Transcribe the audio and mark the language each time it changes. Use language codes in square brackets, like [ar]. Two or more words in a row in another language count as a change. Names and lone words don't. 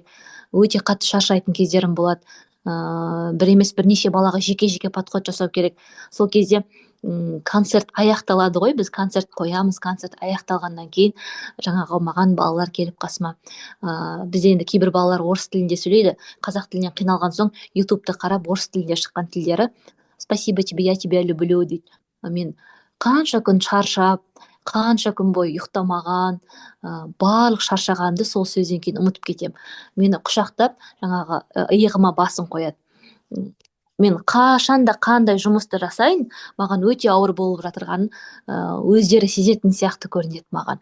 [kk] Өте қатты шаршайтын кездерім болады. Бір емес бірнеше балаға жеке-жеке подход жасау керек. Сол кезде концерт аяқталады ғой, біз концерт қоямыз, концерт аяқталғаннан кейін жаңағы маған балалар келіп қасыма, бізде енді кейбір балалар орыс тілінде сөйлейді, қазақ тілінен қиналған соң ютубты қарап орыс тілінде шыққан тілдері [ru] спасибо тебе, я тебя люблю [kk] дейді. Мен қанша күн шаршап, қанша күн бойы ұйықтамаған, барлық шаршағанды сол сөзден кейін ұмытып кетем. Мені құшақтап жаңағы иығыма басын қояды. Мен қашанда қандай жұмысты жасайын, маған өте ауыр болып жатырғанын өздері сезетін сияқты көрінеді маған.